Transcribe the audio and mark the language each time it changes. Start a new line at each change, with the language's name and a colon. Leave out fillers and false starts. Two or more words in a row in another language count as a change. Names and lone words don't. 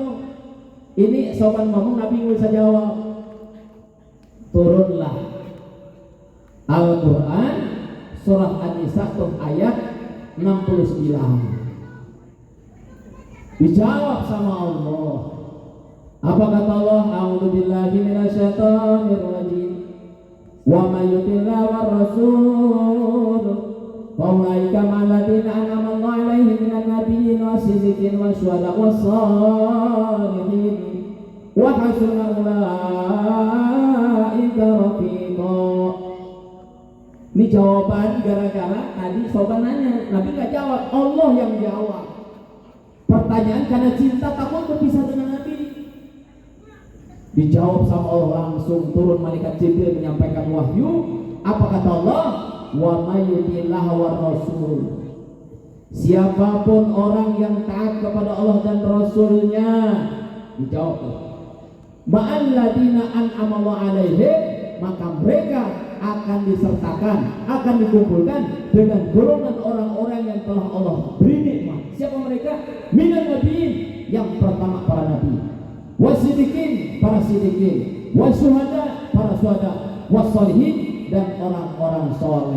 Indonesian: Ini Sauban ngomong, Nabi nggak bisa jawab. Turunlah Al-Quran surah An-Nisa ayat 69. Dijawab sama Allah. Apa kata Allah?
Arabic: أعوذ بالله من الشيطان الرجيم. ومن يطع الله والرسول فأولئك مع الذين أنعم الله عليهم من النبيين والصديقين والشهداء والصالحين وحسن أولئك رفيقا.
Indonesian: Ini jawaban gara-gara tadi sobat nanya, Nabi nggak jawab, Allah yang jawab. Pertanyaan karena cinta takut berpisah dengan Nabi. Dijawab sama Allah langsung, turun malaikat Jibril menyampaikan wahyu. Apa kata Allah?
Arabic: ومن يطع الله والرسول.
Indonesian: Siapapun orang yang taat kepada Allah dan Rasulnya, dijawab
Arabic: مع الذين أنعم الله عليهم,
Indonesian: maka mereka akan disertakan, akan dikumpulkan dengan golongan orang-orang yang telah Allah beri nikmat. Siapa mereka?
Arabic: من النبيين,
Indonesian: yang pertama para nabi, wasidikin, para sidikin, wasyuhada, para syuhada, wassalihin, dan orang-orang soleh.